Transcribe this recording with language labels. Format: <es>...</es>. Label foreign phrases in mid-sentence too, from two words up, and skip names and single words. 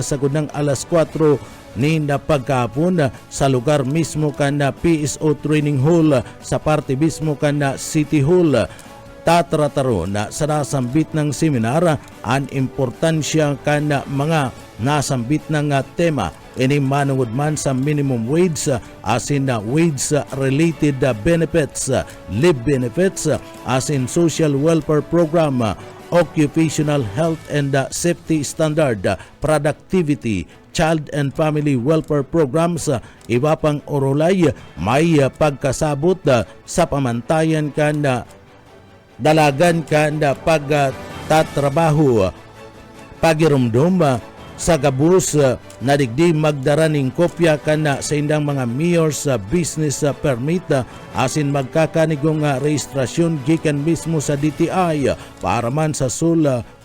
<bik>sa gunang alas 4 nin pagkahapon sa lugar mismo kana PSO Training Hall sa parte mismo kana City Hall tatrataro na sa nasambit ng seminar ang importansya kana mga nasambit ng tema ini manungod man sa</bik> <en>minimum wage</en> <bik>asin na</bik> <en>wage related benefits, leave benefits asin social welfare program, occupational health and safety standard, productivity, child and family welfare programs,</en> <bik>iba pang orolay may pagkasabot sa pamantayan kanda dalagan kanda pagtatrabaho pagirumdum sa gabus na digdi magdaraning kopya kana sa indang mga</bik> <en>mayor's business permit</en> <bik>asin magkakanigong rehistrasyon gikan mismo sa DTI para man sa sole</bik>